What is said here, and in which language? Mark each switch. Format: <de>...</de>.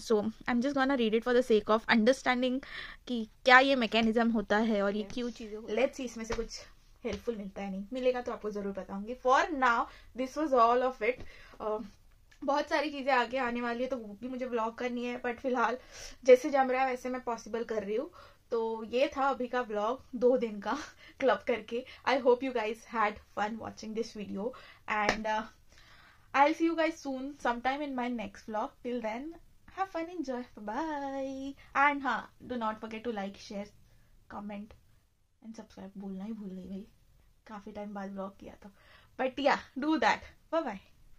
<en>So I'm just gonna read it for the sake of understanding</en> <hi>कि क्या ये mechanism होता है और ये क्यों चीज़ें.</hi> <en>Let's see</en> <hi>इसमें से कुछ हेल्पफुल मिलता है, नहीं मिलेगा तो आपको ज़रूर बताऊंगी.</hi> <en>For now this was all of it.</en> <hi>बहुत सारी चीज़ें आगे आने वाली है तो वो भी मुझे व्लॉग करनी है, बट फिलहाल जैसे जम रहा है वैसे मैं पॉसिबल कर रही हूँ. तो ये था अभी का व्लॉग 2 दिन का क्लब करके.</hi> <en>I hope you guys had fun watching this video and I will see you guys soon sometime in my next vlog. Till then, have fun, enjoy, bye. And हाँ, do not forget to like, share, comment and subscribe.</en> <hi>बोलना ही भूल गई भाई, काफी time बाद vlog किया तो,</hi> <en>But ya do that. Bye bye.</en>